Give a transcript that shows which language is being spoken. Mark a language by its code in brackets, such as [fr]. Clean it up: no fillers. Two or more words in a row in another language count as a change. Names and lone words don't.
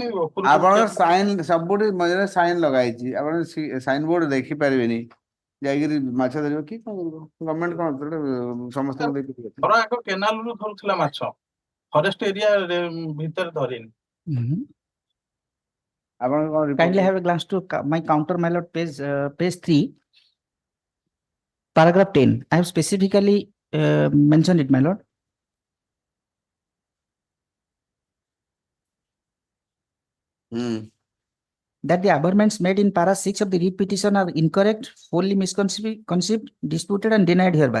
[or] ଆପଣଙ୍କର ସାଇନ ସବୁଠି ମଝିରେ ସାଇନ ଲଗା ହେଇଛି ଆପଣ [en] sign board [or] ଦେଖିପାରିବେନି ଯାଇକିରି ମାଛ ଧରିବ କି କଣ କରିବ ଗଭର୍ଣ୍ଣମେଣ୍ଟ କଣ ସମସ୍ତଙ୍କୁ ଘର ଆଗ କେନାଲରୁ ଧରୁଥିଲା ମାଛ [en] forest area [or] ଭିତରେ ଧରିନି। ଆପଣ କଣ [en] Kindly have a glance to my counter, my lord, page 3, paragraph 10. I have specifically mentioned it, my lord. That the aberments made in para 6 of the writ petition are incorrect, wholly misconceived, disputed, and denied hereby.